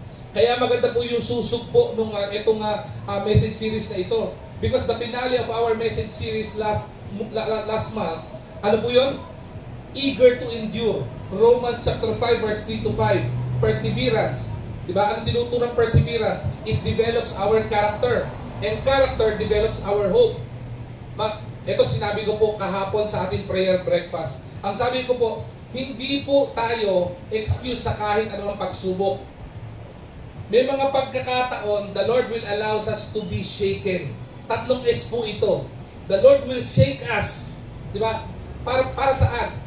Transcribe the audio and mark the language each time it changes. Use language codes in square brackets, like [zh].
[tl] Kaya maganda po yung susog po nung itong message series na ito. [en] Because the finale of our message series last month, [tl] ano po yun? [en] Eager to endure. Romans chapter 5 verse 3 to 5. Perseverance. Diba? [tl] Anong tinuturo ng perseverance? [en] It develops our character. And character develops our hope. [tl] Ito sinabi ko po kahapon sa ating prayer breakfast. Ang sabi ko po, hindi po tayo excuse sa kahit anumang pagsubok. May mga pagkakataon, [en] the Lord will allow us to be shaken. [tl] 3 S po ito. [en] The Lord will shake us. [tl] Diba? Para saan?